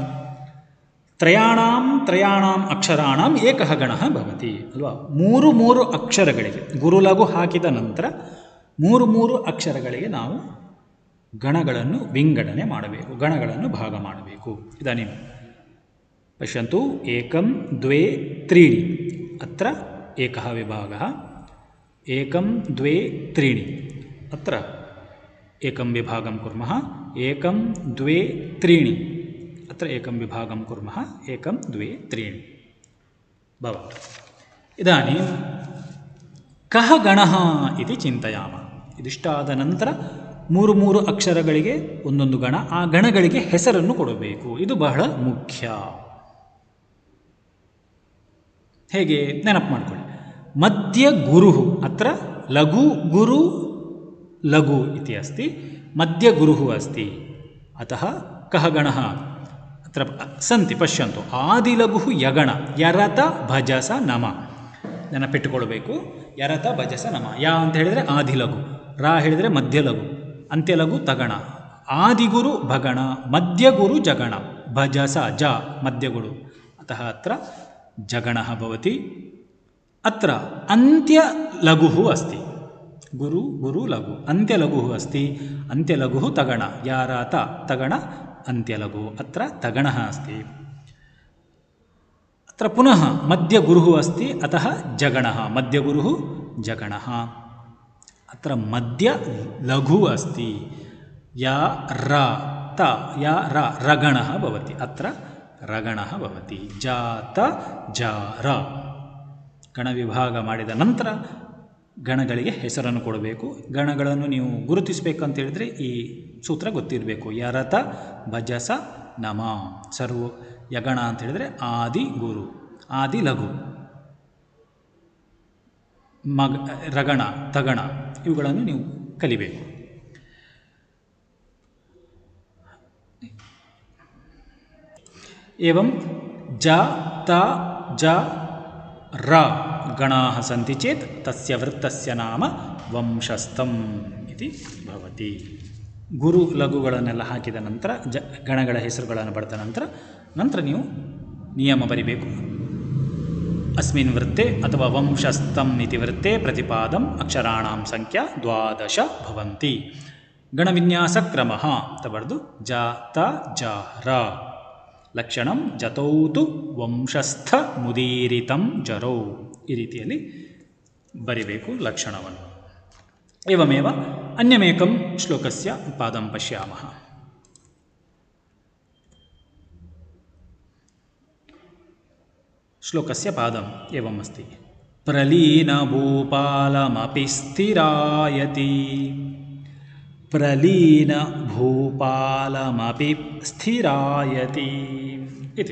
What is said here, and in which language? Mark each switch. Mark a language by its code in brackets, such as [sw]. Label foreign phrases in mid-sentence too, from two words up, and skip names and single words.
[sa] ತ್ರಯಾಣಾಂ ಅಕ್ಷರಾಣಾಂ ಏಕಃ ಗಣಃ ಭವತಿ ಅಲ್ವಾ. [kn] ಮೂರು ಅಕ್ಷರಗಳಿಗೆ ಗುರು ಲಘು ಹಾಕಿದ ನಂತರ ಮೂರು ಅಕ್ಷರಗಳಿಗೆ ನಾವು ಗಣಗಳನ್ನು ವಿಂಗಡಣೆ ಮಾಡಬೇಕು, ಗಣಗಳನ್ನು ಭಾಗ ಮಾಡಬೇಕು. [sa] ಇದಾನಿಂ ಪಶ್ಯಂತು, ಏಕಂ ದ್ವೇ ತ್ರೀಣಿ, ಅತ್ರ ಏಕಃ ವಿಭಾಗಃ. ಏಕಂ ದ್ವೇ ತ್ರೀಣಿ, ಅತ್ರ ಏಕಂ ವಿಭಾಗಂ ಕುರ್ಮಃ. ಏಕಂ ದ್ವೇ ತ್ರೀಣಿ, अत्र एकं विभागं कुर्मः. एकं द्वे त्रीणि भवतु. इदानीं कः गणः इति चिन्तयामः. [kn] ಇದಿಷ್ಟಾದ ನಂತರ ಮೂರು ಅಕ್ಷರಗಳಿಗೆ ಒಂದೊಂದು ಗಣ, ಆ ಗಣಗಳಿಗೆ ಹೆಸರನ್ನು ಕೊಡಬೇಕು. ಇದು ಬಹಳ ಮುಖ್ಯ. ಹೇಗೆ ನೆನಪು ಮಾಡಿಕೊಳ್ಳಿ. [sa] ಮಧ್ಯ ಗುರು, ಅತ್ರ ಲಘು ಗುರು ಲಘು ಇತಿ ಅಸ್ತಿ, ಮಧ್ಯ ಗುರು ಅಸ್ತಿ, ಅತಃ ಕಃ ಗಣಃ ಅತ್ರ ಸಂತಿ. ಪಶ್ಯಂತು, ಆದಿಲಘು ಯಗಣ, ಯರತ ಭಜಸ ನಮ. [kn] ನೆನಪಿಟ್ಟುಕೊಳ್ಬೇಕು, [sa] ಯರತ ಭಜಸ ನಮ. [kn] ಯಾ ಅಂತ ಹೇಳಿದರೆ ಆದಿಲಘು, ರಾ ಹೇಳಿದರೆ ಮಧ್ಯಲಘು, ಅಂತ್ಯಲಘು ತಗಣ. [sa] ಆದಿಗುರು ಭಗಣ, ಮಧ್ಯಗುರು ಜಗಣ, ಭಜಸ ಜ ಮಧ್ಯಗುರು, ಅತಃ ಅತ್ರ ಜಗಣಃ ಭವತಿ. ಅತ್ರ ಅಂತ್ಯಲಘು ಅಸ್ತಿ, ಗುರು ಗುರು ಲಘು, ಅಂತ್ಯಲಘು ಅಸ್ತಿ, ಅಂತ್ಯಲಘು ತಗಣ, ಯಾರಾತ ತಗಣ ಅಂತ್ಯಲಘು, ಅತ್ರ ತಗಣಃ ಅಸ್ತಿ. ಅತ್ರ ಪುನಃ ಮಧ್ಯಗುರುಃ ಅಸ್ತಿ, ಅತಃ ಜಗಣಃ, ಮಧ್ಯಗುರುಃ ಜಗಣಃ. ಅತ್ರ ಮಧ್ಯ ಲಘು ಅಸ್ತಿ, ಯಾ ರ ತ ಯಾ ರ ರಗಣಃ ಭವತಿ, ಅತ್ರ ರಗಣಃ ಭವತಿ. ಜಾತ ಜಾರ. [kn] ಗಣ ವಿಭಾಗ ಮಾಡಿದ ನಂತರ ಗಣಗಳಿಗೆ ಹೆಸರನ್ನು ಕೊಡಬೇಕು. ಗಣಗಳನ್ನು ನೀವು ಗುರುತಿಸಬೇಕಂತ ಹೇಳಿದರೆ ಈ ಸೂತ್ರ ಗೊತ್ತಿರಬೇಕು. [sa] ಯರತ ಭಜಸ ನಮ. [kn] ಸರ್ವ ಯಗಣ ಅಂತ ಹೇಳಿದರೆ ಆದಿ ಗುರು, ಆದಿ ಲಘು, ರಗಣ ತಗಣ, ಇವುಗಳನ್ನು ನೀವು ಕಲಿಬೇಕು. [sa] ಏವಂ ಜ ತ ಜ ರ ಗಣಾಃ ಸಂತಿ ಚೇತ್ ತಸ್ಯ ವೃತ್ತಸ್ಯ ನಾಮ ವಂಶಸ್ಥಂ ಇತಿ ಭವತಿ. [kn] ಗುರು ಲಘುಗಳನ್ನೆಲ್ಲ ಹಾಕಿದ ನಂತರ ಗಣಗಳ ಹೆಸರುಗಳನ್ನು ಬರೆದ ನಂತರ ನೀವು ನಿಯಮ ಬರಿಬೇಕು. [sa] ಅಸ್ಮಿನ್ ವೃತ್ತೆ ಅಥವಾ ವಂಶಸ್ಥಂ ಇತಿ ವೃತ್ತೆ ಪ್ರತಿಪಾದಂ ಅಕ್ಷರಾಣಾಂ ಸಂಖ್ಯಾ 12 ಭವಂತಿ. [kn] ಗಣವಿನ್ಯಾಸ ಕ್ರಮ ಅಂತ ಬರೆದು [sa] ಜ ತ ಜ ರ ಲಕ್ಷಣಂ ಜತೌತು ವಂಶಸ್ಥ ಮುದೀರಿತಂ ಜರೌ [kn] ಈ ರೀತಿಯಲ್ಲಿ ಬರಿಬೇಕು ಲಕ್ಷಣವನ್ನು. [sa] ಏವಮೇವ ಅನ್ಯಮೇಕಂ ಶ್ಲೋಕಸ್ಯ ಪಾದಂ ಪಶ್ಯಾಮಃ. ಶ್ಲೋಕಸ್ಯ ಪಾದಂ ಏವಂ ಅಸ್ತಿ. ಪ್ರಲೀನಭೂಪಾಲಮಪಿ ಸ್ಥಿರಾಯತಿ ಪ್ರಲೀನಭೂಪಾಲಮಪಿ ಸ್ಥಿರಾಯತಿ ಇತಿ.